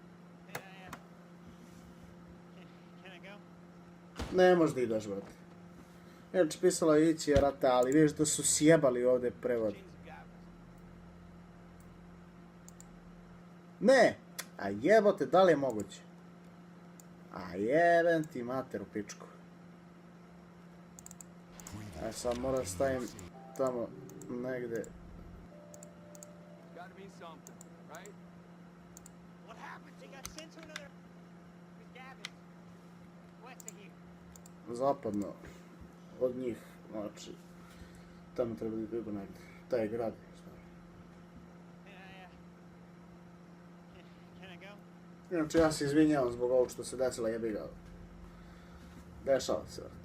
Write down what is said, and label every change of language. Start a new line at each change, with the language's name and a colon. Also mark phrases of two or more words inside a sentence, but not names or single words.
English: Can I go?
Serbian: Ne možeš da ideš, brate. Znači, pisalo je ići rata, ali vidiš da su sjebali ovdje prevod.
English: Chains of Gavras.
Serbian: Ne! A jebote, da li je moguće? A jebem ti mater u pičku. A sad moram stavim tamo negdje.
English: Gotta mean something, right? What happened? They got sent to another. With Gavin. West of here.
Serbian: Zapadno od njih, znači tamo treba da idu negdje, taj grad.
English: Can I go?
Serbian: Inače ja se izvinjavam zbog ovog što se desilo, jebi ga. Dešava se, vrati.